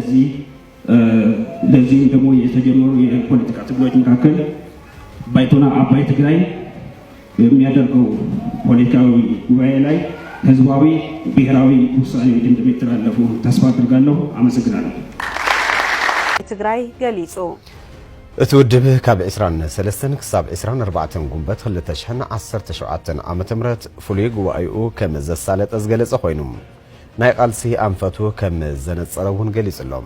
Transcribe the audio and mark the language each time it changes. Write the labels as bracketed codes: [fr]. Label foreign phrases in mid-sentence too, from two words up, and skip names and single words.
[am] ለዚህም ደግሞ የተጀመሩ የፖለቲካ ትግሎች መካከል ባይቶና አባይ ትግራይ የሚያደርገው ፖለቲካዊ ጉባኤ ላይ ህዝባዊ ብሔራዊ ውሳኔዎች እንደሚተላለፉ ተስፋ አድርጋለሁ። አመሰግናለሁ። [ti] ትግራይ ገሊጹ እቲ ውድብ ካብ 23 ክሳብ 24 ጉንበት 2017 ዓመተ ምህረት ፍሉይ ጉባኤኡ ከም ዘሳለጠ ዝገለጸ ኮይኑ ናይ ቃልሲ ኣንፈቱ ከም ዘነጸረውን ገሊጹሎም